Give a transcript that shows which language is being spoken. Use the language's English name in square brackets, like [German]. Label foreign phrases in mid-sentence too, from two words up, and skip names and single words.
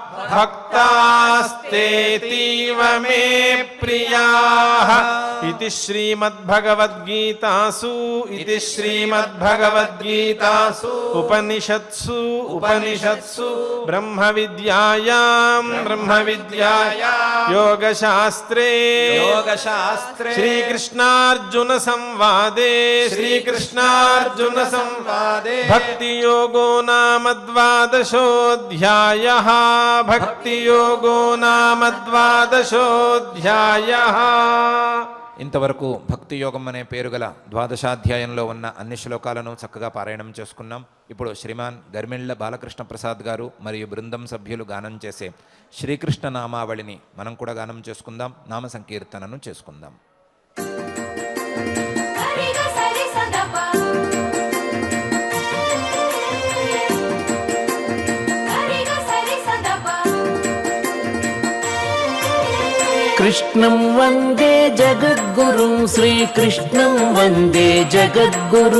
[Sanskrit] భక్తాస్తేతీవ మే ప్రియాః ఇది శ్రీమద్భగవద్గీతాసు ఇది శ్రీమద్భగవద్గీతాసు ఉపనిషత్సు బ్రహ్మ విద్యాయాం బ్రహ్మ విద్యాయాం योगशास्त्रे योगशास्त्रे श्रीकृष्णार्जुन संवादे भक्तियोगो नाम द्वादशोऽध्यायः [Telugu] ఇంతవరకు భక్తి యోగం అనే పేరు గల ద్వాదశాధ్యాయంలో ఉన్న అన్ని శ్లోకాలను చక్కగా పారాయణం చేసుకున్నాం. ఇప్పుడు శ్రీమాన్ గర్మిళ్ళ బాలకృష్ణ ప్రసాద్ గారు మరియు బృందం సభ్యులు గానం చేసే శ్రీకృష్ణ నామావళిని మనం కూడా గానం చేసుకుందాం, నామ సంకీర్తనను చేసుకుందాం. [Sanskrit] कृष्णं वन्दे जगद्गुरुं श्रीकृष्णं वन्दे जगद्गुरुं